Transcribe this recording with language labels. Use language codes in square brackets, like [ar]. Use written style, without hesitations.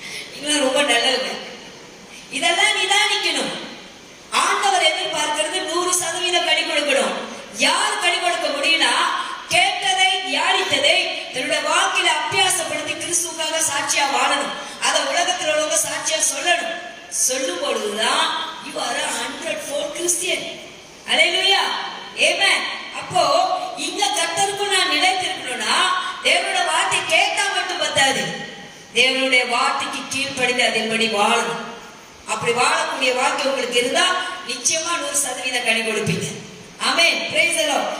[ta] நீங்களும் ரொம்ப நல்லவங்க. இதெல்லாம் நிதானிக்கணும். ஆண்டவர் எதிர்பார்க்கிறது 100% கனி கொடுக்கணும். யார் கனி கொடுக்க முடியும்னா, கேட்டதை தியானித்ததை தன்னுடைய வாழ்க்கையில அபியாசப்படுத்தி கிறிஸ்துவுக்காக சாட்சியா வாழணும். அதை உலகத்தில் உள்ளவங்க சாட்சியா சொல்லணும். சொல்லும் பொழுதுதான் [en] you are a 100-fold Christian. [ta] அல்லேலூயா, ஆமென். அப்போ இங்க கர்த்தருக்குள் நான் நிலைத்திருக்கணும்னா, தேவனுடைய வார்த்தை கேட்டா மட்டும் பத்தாது, தேவனுடைய வார்த்தைக்கு கீழ்ப்படிந்து அதன்படி வாழணும். அப்படி வாழக்கூடிய வாழ்க்கை உங்களுக்கு இருந்தா நிச்சயமா 100% கனி கொடுப்பீங்க. ஆமென். Praise the Lord.